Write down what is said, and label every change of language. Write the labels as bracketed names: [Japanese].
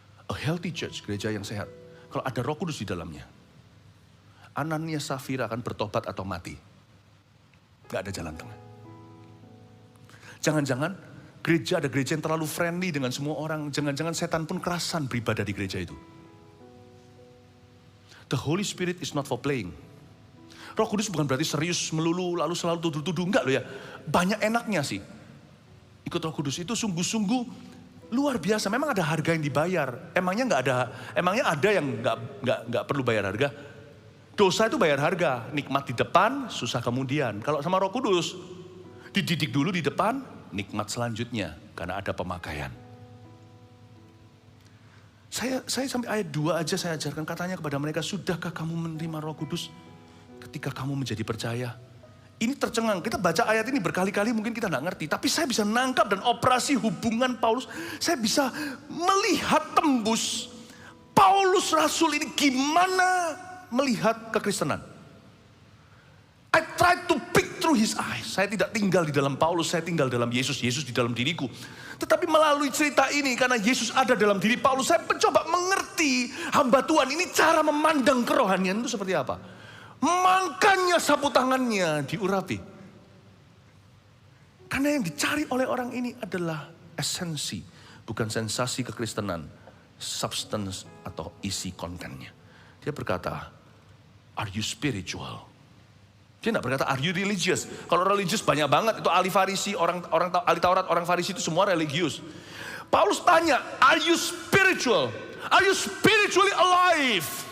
[English] A healthy church, [Indonesian] gereja yang sehat. Kalau ada Roh Kudus di dalamnya, Anania Safira akan bertobat atau mati. Gak ada jalan tengah. Jangan-jangan ada gereja yang terlalu friendly dengan semua orang. Jangan-jangan setan pun kerasan beribadah di gereja itu. [English] The Holy Spirit is not for playing. [Indonesian] Roh Kudus bukan berarti serius melulu lalu selalu tuduh-tuduh. Enggak loh ya. Banyak enaknya sih. Ikut Roh Kudus itu sungguh-sungguh luar biasa. Memang ada harga yang dibayar. Emangnya ada yang nggak perlu bayar harga? Dosa itu bayar harga. Nikmat di depan, susah kemudian. Kalau sama Roh Kudus, dididik dulu di depan, nikmat selanjutnya. Karena ada pemakaian. Saya sampai ayat 2 aja saya ajarkan. Katanya kepada mereka, sudahkah kamu menerima Roh Kudus ketika kamu menjadi percaya? Ini tercengang, kita baca ayat ini berkali-kali mungkin kita nggak ngerti. Tapi saya bisa nangkap dan operasi hubungan Paulus. Saya bisa melihat tembus Paulus Rasul ini gimana melihat kekristenan. [English] I try to pick through his eyes. [Indonesian] Saya tidak tinggal di dalam Paulus, saya tinggal dalam Yesus. Yesus di dalam diriku. Tetapi melalui cerita ini, karena Yesus ada dalam diri Paulus, saya mencoba mengerti hamba Tuhan ini cara memandang kerohanian itu seperti apa. Makanya sapu tangannya diurapi. Karena yang dicari oleh orang ini adalah esensi, bukan sensasi kekristenan, substance atau isi kontennya. Dia berkata, [English] are you spiritual? [Indonesian] Dia tidak berkata, [English] are you religious? [Indonesian] Kalau religious banyak banget, itu ahli Farisi, orang ahli Taurat, orang Farisi itu semua religius. Paulus tanya, [English] are you spiritual? Are you spiritually alive?